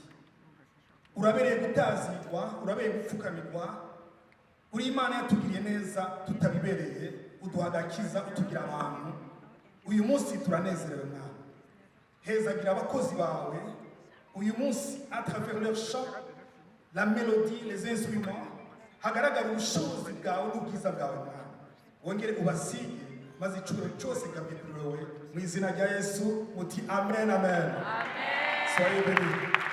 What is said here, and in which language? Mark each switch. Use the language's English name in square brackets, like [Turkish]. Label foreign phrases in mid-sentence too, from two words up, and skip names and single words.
[Kinyarwanda] Urabereye gutazirwa, urabereye gupfukamirwa, uri Imana yatugiriye neza tutabibereye, uduha agakiza, utugira abantu. Uyu munsi turanezerewe mwana, hezagira abakozi bawe uyu munsi, [French] à travers leur chant, la mélodie, les instruments, [Kinyarwanda] hagaragara ubushobozi bwawe n'ubwiza bwawe mwana. Wongere ubasige maze icubiro cyose gabikurewe mu izina rya Yesu, muti amen amen. [French] Soyez bénis.